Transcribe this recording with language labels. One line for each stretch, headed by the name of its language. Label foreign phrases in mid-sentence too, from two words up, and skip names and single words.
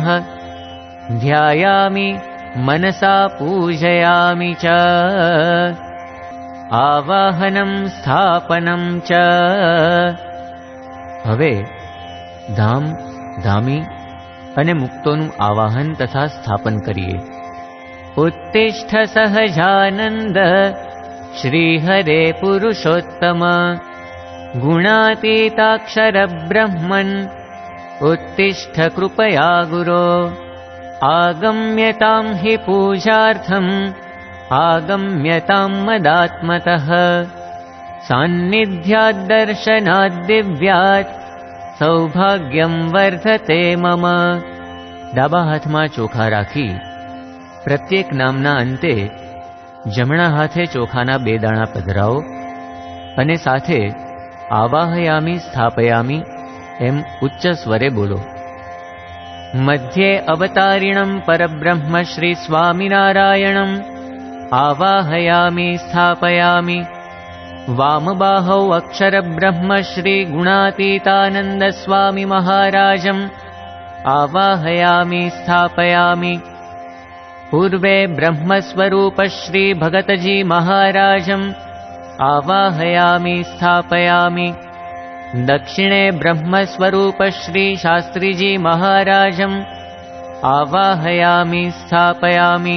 Sanskrit: ધ્યાયામિ મનસા પૂજયામિ ચ આવાહનમ સ્થાપનમ ચ.
Gujarati: હવે ધામ, ધામી અને મુક્તોનું આવાહન તથા સ્થાપન કરીએ.
Sanskrit: उत्तिष्ठ सहजानंद श्री हरे पुरुषोत्तम गुणातीताक्षर ब्रह्मन् उत्तिष्ठ कृपया गुरो आगम्यतां हि पूजार्थम् आगम्यतां मदात्मतः सान्निध्याद्दर्शनाद्दिव्यात् सौभाग्यं वर्धते मम.
Gujarati: ડાબા હાથમાં ચોખા રાખી પ્રત્યેક નામના અંતે જમણા હાથે ચોખાના 2 દાણા પધરાવો અને સાથે
Sanskrit: આવાહયામી સ્થાપયામી
Gujarati: એમ ઉચ્ચ સ્વરે બોલો.
Sanskrit: મધ્યે અવતારિણમ પરબ્રહ્મ શ્રી સ્વામિનારાયણમ આવાહયામી સ્થાપયામી. વામબાહૌ અક્ષર બ્રહ્મ શ્રી ગુણાતીતાનંદ સ્વામી મહારાજમ આવાહયામી સ્થાપયામી. पूर्वे ब्रह्मस्वरूप श्री भगतजी महाराजम् आवाहयामि स्थापयामि. दक्षिणे ब्रह्मस्वरूप श्री शास्त्रीजी महाराजम् आवाहयामि स्थापयामि.